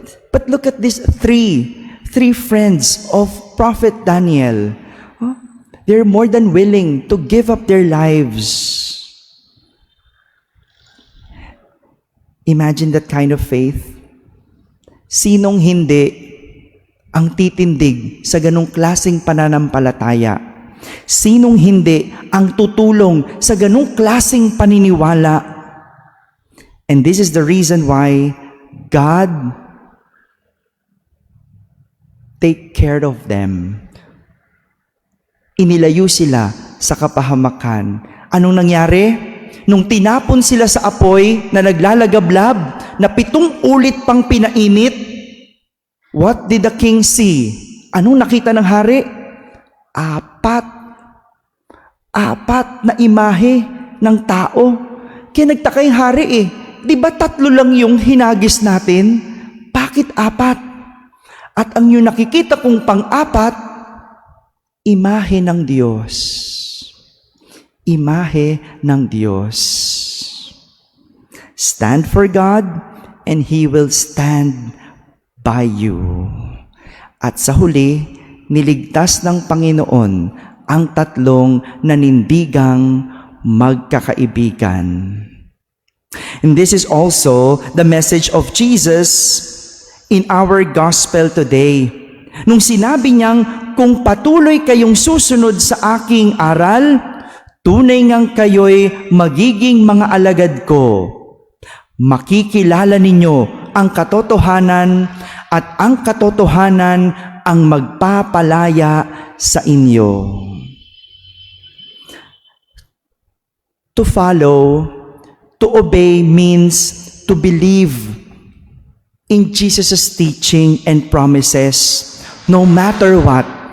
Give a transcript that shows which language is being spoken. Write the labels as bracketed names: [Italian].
[English] But look at these three friends of Prophet Daniel. They're more than willing to give up their lives. Imagine that kind of faith. [Filipino] Sinong hindi ang titindig sa ganong klaseng pananampalataya? Sinong hindi ang tutulong sa ganong klaseng paniniwala? [English] And this is the reason why God take care of them. [Filipino] Inilayo sila sa kapahamakan. Anong nangyari? Nung tinapon sila sa apoy na naglalagablab, na 7 ulit pang pinainit, [English] what did the king see? [Filipino] Anong nakita ng hari? 4 na imahe ng tao. Kaya nagtaka yung hari eh. Di ba 3 lang yung hinagis natin? Bakit 4? At ang yung nakikita kong 4, imahe ng Diyos. Imahe ng Diyos. [English] Stand for God, and He will stand by you. [Filipino] At sa huli, niligtas ng Panginoon ang 3 nanindigang magkakaibigan. [English] And this is also the message of Jesus in our gospel today. [Filipino] Nung sinabi niyang, kung patuloy kayong susunod sa aking aral, tunay ngang kayo'y magiging mga alagad ko. Makikilala ninyo ang katotohanan at ang katotohanan ang magpapalaya sa inyo. [English] To follow, to obey means to believe in Jesus' teaching and promises, no matter what.